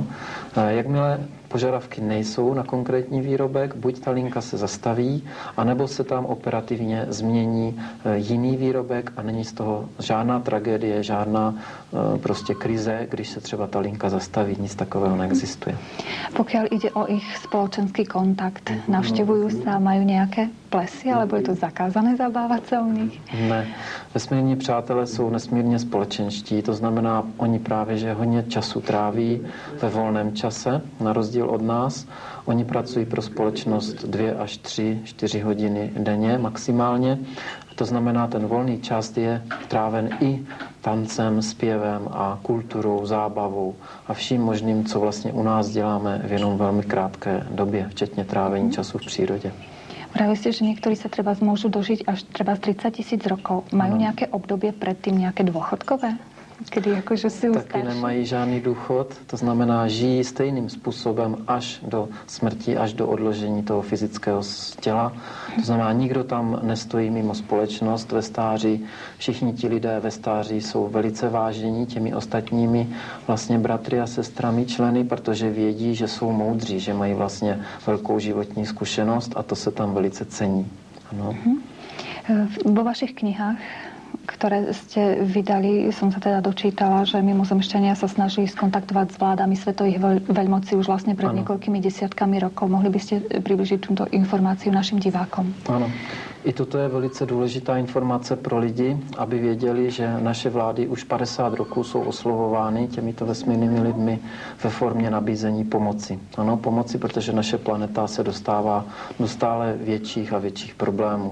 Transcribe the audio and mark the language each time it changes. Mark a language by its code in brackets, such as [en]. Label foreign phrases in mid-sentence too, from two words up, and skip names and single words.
[cs] Jakmile požadavky nejsou na konkrétní výrobek, buď ta linka se zastaví, anebo se tam operativně změní jiný výrobek a není z toho žádná tragédie, žádná prostě krize, když se třeba ta linka zastaví. Nic takového neexistuje. [sk] Pokiaľ ide o ich spoločenský kontakt, navštevujú sa, majú nejaké plesy, alebo je to zakázané zabávať sa u nich? [cs] Ne. Vesmírní přátelé jsou nesmírně společenští, to znamená, oni právě, že hodně času tráví ve volném čase, na rozdíl od nás. Oni pracují pro společnost 2 až 3, 4 hodiny denně maximálně. To znamená, ten volný čas je tráven i tancem, zpěvem a kulturou, zábavou a vším možným, co vlastně u nás děláme v jenom velmi krátké době, včetně trávení času v přírodě. [sk] Pravili ste, že niektorí sa treba môžu dožiť až treba 30 000 rokov. Majú nejaké obdobie predtým, nejaké dôchodkové? Kedy akože sú taky starší? [cs] Nemají žádný důchod, to znamená, žijí stejným způsobem až do smrti, až do odložení toho fyzického těla. To znamená, nikdo tam nestojí mimo společnost ve stáří. Všichni ti lidé ve stáří jsou velice vážení těmi ostatními vlastně bratry a sestrami, členy, protože vědí, že jsou moudří, že mají vlastně velkou životní zkušenost, a to se tam velice cení. Ano. [sk] Vo vašich knihách, ktoré ste vydali, som sa teda dočítala, že mimozemšťania sa snažili skontaktovať s vládami svetových veľmocí už vlastne pred niekoľkými desiatkami rokov. Mohli by ste približiť túto informáciu našim divákom? [cs] Ano. I toto je velice důležitá informace pro lidi, aby věděli, že naše vlády už 50 roků jsou oslovovány těmito vesmírnými lidmi ve formě nabízení pomoci. Ano, pomoci, protože naše planeta se dostává do stále větších a větších problémů.